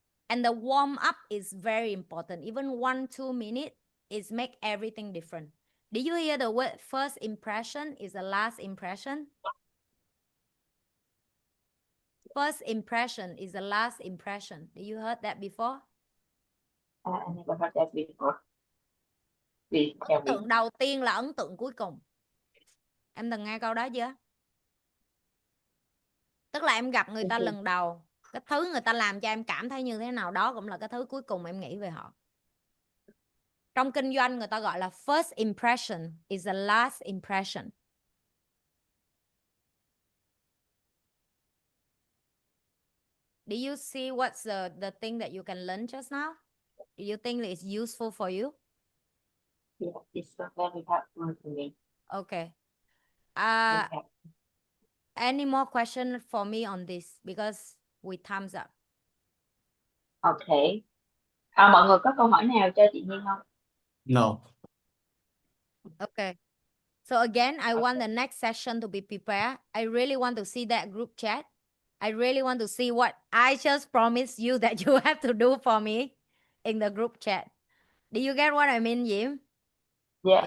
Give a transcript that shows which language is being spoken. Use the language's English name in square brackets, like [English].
[English] And the warm up is very important. Even 1-2 minutes is make everything different. Did you hear the word first impression is the last impression? First impression is the last impression. Did you heard that before? I never heard that before. Please tell [Vietnamese] Ấn [English] me. [Vietnamese] tượng đầu tiên là ấn tượng cuối cùng. Em từng nghe câu đó chưa? Tức là em gặp người ta lần đầu, cái thứ người ta làm cho em cảm thấy như thế nào đó cũng là cái thứ cuối cùng em nghĩ về họ. Trong kinh doanh người ta gọi là [English] first impression is the last impression. Do you see what's the thing that you can learn just now? Do you think it's useful for you? Yeah, it's very helpful to me. Okay. Okay. Any more questions for me on this? Because we time's up. Okay. [Vietnamese] Mọi người có câu hỏi nào cho chị Nhiên không? [English] No. Okay. So again, I want the next session to be prepared. I really want to see that group chat. I really want to see what I just promised you that you have to do for me in the group chat. Do you get what I mean, Yim? Yeah.